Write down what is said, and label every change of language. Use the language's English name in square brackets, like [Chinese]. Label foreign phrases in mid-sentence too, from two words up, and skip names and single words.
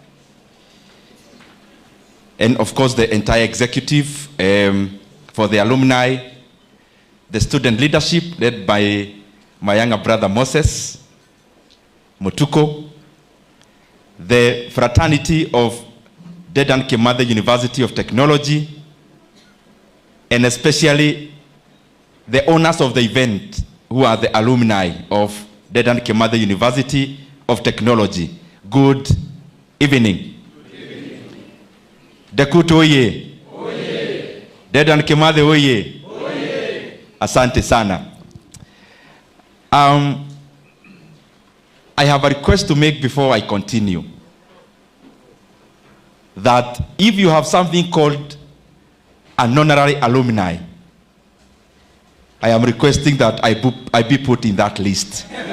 [English] and of course the entire executive for the Alumni, the student leadership led by my younger brother Moses Mutuko, the fraternity of Dedan Kimathi University of Technology, and especially the owners of the event who are the alumni of Dedan Kimathi University of Technology. Good evening. DeKUT oye. Oye. Dedan Kimathi oye. Oye. [Swahili] Asante sana. [English] I have a request to make before I continue. That if you have something called an honorary alumni, I am requesting that I be put in that list.